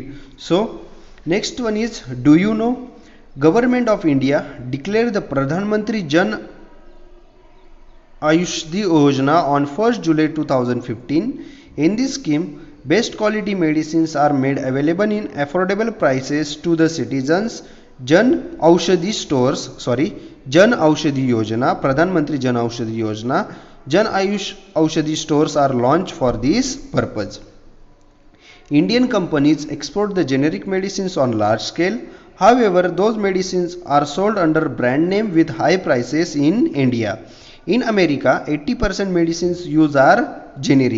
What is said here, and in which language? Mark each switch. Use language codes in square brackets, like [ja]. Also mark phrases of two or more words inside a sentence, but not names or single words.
[en] So next one is, do you know? Government of India declared the Pradhan Mantri Jan Ayushdi Yojana on 1st July 2015. In this scheme, best quality medicines are made available in affordable prices to the citizens. Jan Aushadhi Yojana, Pradhan Mantri Jan Aushadhi Yojana, Jan Ayush Aushadhi stores are launched for this purpose. Indian companies export the generic medicines on large scale. However, those medicines are sold under brand name with high prices in India. In America, 80% medicines used are generic.